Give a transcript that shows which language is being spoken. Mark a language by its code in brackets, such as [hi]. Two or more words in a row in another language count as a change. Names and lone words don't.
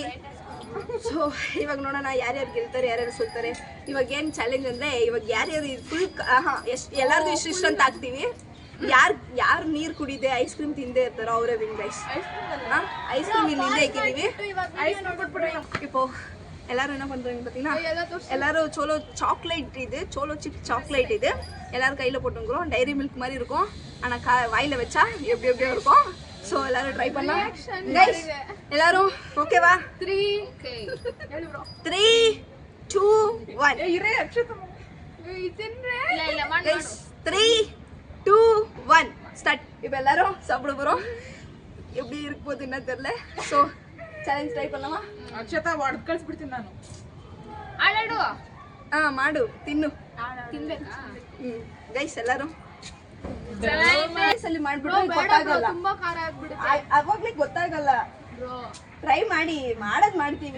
[kn] ಸೊ ಇವಾಗ ನೋಡೋಣ ಯಾರ್ಯಾರು ಗೆಲ್ತಾರೆ, ಯಾರ್ಯಾರು ಸೋಲ್ತಾರೆ. ಇವಾಗ ಏನು ಚಾಲೆಂಜ್ ಅಂದರೆ, ಇವಾಗ ಯಾರ್ಯಾರು ಫುಲ್ ಎಲ್ಲರಿಗೂ ಇಷ್ಟ ಅಂತ ಹಾಕ್ತೀವಿ. ಯಾರು ನೀರು ಕುಡಿದೆ ಐಸ್ ಕ್ರೀಮ್ ತಿಂದೇ ಇರ್ತಾರೋ ಅವರೇ ವಿನ್ ಗೈಸ್. ಐಸ್ ಕ್ರೀಮ್ ಇಲ್ಲಿ ಹಿಂದೆ ಹಾಕಿದ್ದೀವಿ. ಇಪ್ಪೋ ಎಲ್ಲರೂ ಏನಪ್ಪ ಅಂತ [ta] பார்த்தீங்கன்னா எல்லாரும் சோலோ சாக்லேட் இது சோலோ சிப்ஸ் சாக்லேட் இது எல்லாரும் கையில் போட்டுங்கிறோம். டைரி மில்க் மாதிரி இருக்கும், ஆனால் வாயில் வச்சா எப்படி எப்படியோ இருக்கும். ஸோ எல்லாரும் ட்ரை பண்ணலாம் கைஸ். எல்லாரும் ஓகேவா? 3 2 1 கைஸ் 3 2 1 ஸ்டார்ட். இப்போ எல்லாரும் சாப்பிட போகிறோம். எப்படி இருக்க போகுது என்ன தெரியல. ஸோ [en] challenge try [ta] பண்ணலாமா? [kn] ಅಕ್ಷತಾ ಹೊಡೆದು ಕಳಿಸ್ಬಿಡ್ತೀನಿ ನಾನು. ಆಡಾಡು. ಮಾಡು, ತಿನ್ನು. ತಿನ್ಬೇಕಾ? ಗೈಸ್ ಎಲ್ಲರೂ ಅಲ್ಲಿ ಮಾಡ್ಬಿಟ್ಟು ಗೊತ್ತಾಗಲ್ಲ, ತುಂಬಾ ಖಾರ ಆಗ್ಬಿಡುತ್ತೆ. ಅವಾಗ್ಲೇ ಗೊತ್ತಾಗಲ್ಲ. ಟ್ರೈ ಮಾಡಿ, ಮಾಡ್ತೀವಿ.